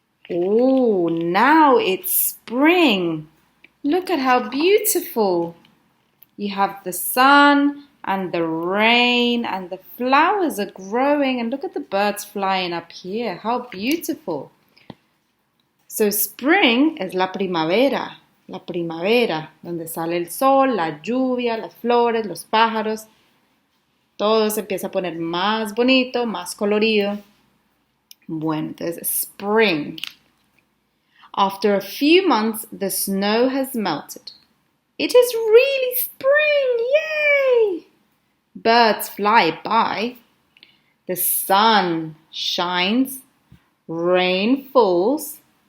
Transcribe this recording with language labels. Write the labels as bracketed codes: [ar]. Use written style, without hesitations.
[en] Oh, now it's spring. Look at how beautiful. You have the sun and the rain and the flowers are growing, and look at the birds flying up here. How beautiful. [es] So spring es la primavera, donde sale el sol, la lluvia, las flores, los pájaros. Todo se empieza a poner más bonito, más colorido. Bueno, entonces spring. [en] After a few months, the snow has melted. It is really spring! Yay! Birds fly by. The sun shines. Rain falls.